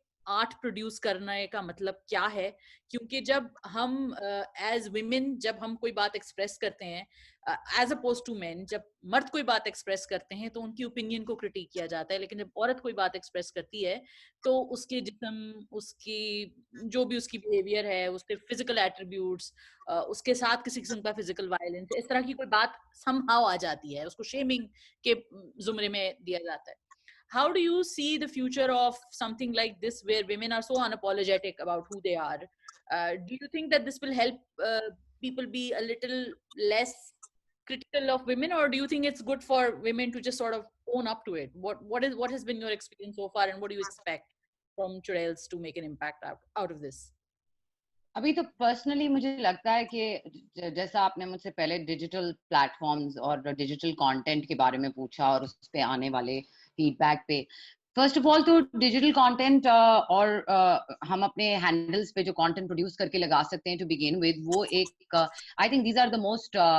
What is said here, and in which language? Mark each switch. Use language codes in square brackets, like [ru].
[hi] Art produce करने का मतलब क्या है, क्योंकि जब हम एज विमेन जब हम कोई बात एक्सप्रेस करते हैं [en] as opposed to man, [hi] जब मर्द कोई बात एक्सप्रेस करते हैं तो उनकी ओपिनियन को क्रिटिक किया जाता है, लेकिन जब औरत कोई बात एक्सप्रेस करती है तो उसके जिस्म, उसकी जो भी उसकी बिहेवियर है, उसके फिजिकल एट्रीब्यूट्स, उसके साथ किसी किस्म का फिजिकल वायलेंस, इस तरह की कोई बात समहाउ आ जाती है, उसको शेमिंग के जुमरे में दिया जाता है. [en] How do you see the future of something like this where women are so unapologetic about who they are? Do you think that this will help people be a little less critical of women, or do you think it's good for women to just sort of own up to it? What has been your experience so far, and what do you expect from Churels to make an impact out of this? [hi] अभी तो personally मुझे लगता है कि जैसा आपने मुझसे पहले डिजिटल प्लेटफॉर्म्स और डिजिटल कंटेंट के बारे में पूछा और उस पे आने वाले फीडबैक पे, [en] first of all [hi] तो डिजिटल कंटेंट और हम अपने हैंडल्स पे जो कंटेंट प्रोड्यूस करके लगा सकते हैं [en] to begin with, [hi] वो एक [en] I think these are the most